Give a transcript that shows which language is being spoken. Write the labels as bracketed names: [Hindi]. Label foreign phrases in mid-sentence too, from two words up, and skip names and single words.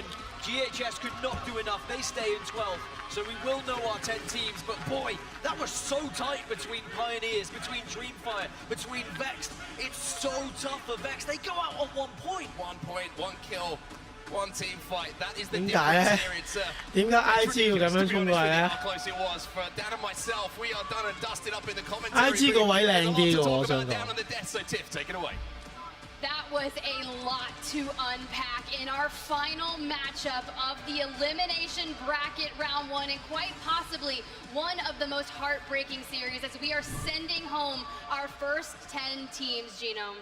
[English] GHS could not do enough, they stay in 12th. So we will know our 10 teams, but boy, that was so tight between Pioneers, between Dreamfire, between Vexed. It's so tough for Vexed. They go out on 1 point. 1 point, 1 kill. One team fight. That is the difference here. It's [Cantonese] 點解 IG 要咁樣衝過嚟咧 [English] close it was for Dan and myself. We are done and dusted up in the commentary. [Cantonese] IG 個位靚啲喎，我想講。 [English] So Tiff, take it away. That was a lot to unpack in our final matchup of the elimination bracket round 1, and quite possibly one of the most heartbreaking series as we are sending home our first 10 teams, Genome.